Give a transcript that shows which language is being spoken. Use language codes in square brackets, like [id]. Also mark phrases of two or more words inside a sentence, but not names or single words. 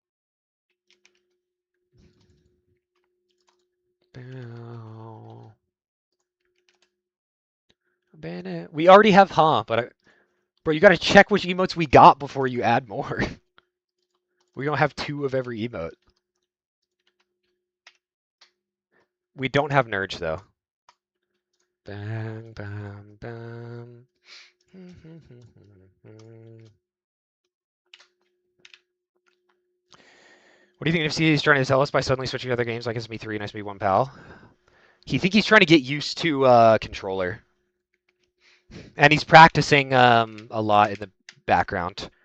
[en] We already have but bro, you gotta check which emotes we got before you add more. We don't have 2 of every emote. We don't have Nurge though. Bang, bam, bam. What do you think if he's trying to tell us by suddenly switching to other games like SB3 and SB1 PAL? He think he's trying to get used to controller. And he's practicing a lot in the background.